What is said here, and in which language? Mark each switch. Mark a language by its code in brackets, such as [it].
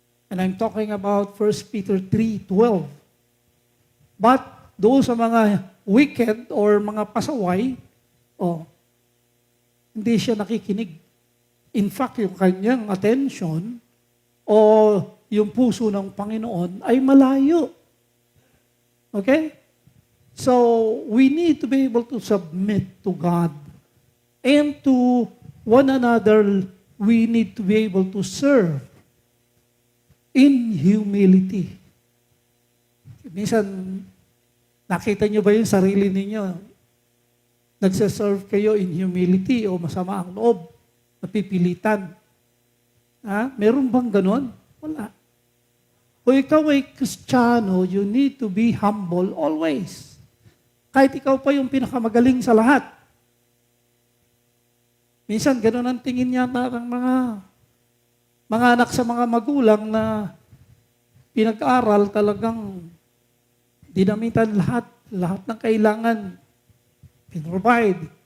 [en] And I'm talking about 1 Peter 3:12. But [tl] doon sa mga [en] wicked or [tl] mga pasaway, hindi siya nakikinig. [en] In fact, [tl] yung kanyang attention o yung puso ng Panginoon ay malayo. [en] Okay? So, we need to be able to submit to God. And to one another, we need to be able to serve in humility. [tl] Minsan, nakita nyo ba yung sarili ninyo? Nagsaserve kayo [en] in humility [tl] o masama ang loob, napipilitan. Meron bang ganon? Wala. Kung ikaw ay Kristiyano, [en] you need to be humble always. [tl] Kahit ikaw pa yung pinakamagaling sa lahat. Minsan, ganon ang tingin yata ng mga anak sa mga magulang na pinag-aral talagang dinamitan lahat ng kailangan, pinrovide.